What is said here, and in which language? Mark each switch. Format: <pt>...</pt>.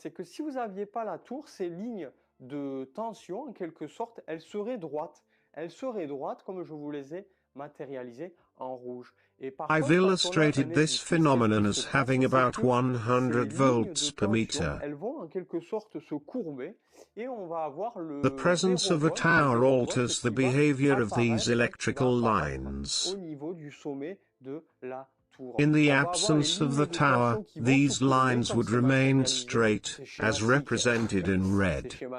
<fr>C'est que si vous n'aviez pas la tour, ces lignes de tension, en quelque sorte, elles seraient droites. Elles seraient droites comme je vous les ai matérialisées en rouge.</fr> <en>I've illustrated this phenomenon as having about 100 volts per meter.</en> <fr>Elles vont en quelque sorte se courber et on va avoir le</fr> <en>The presence of a tower alters the behavior of these electrical lines.</en> <fr>Au niveau du sommet de la</fr> <en>In the absence of the tower, these lines would remain straight, as represented in red.</en>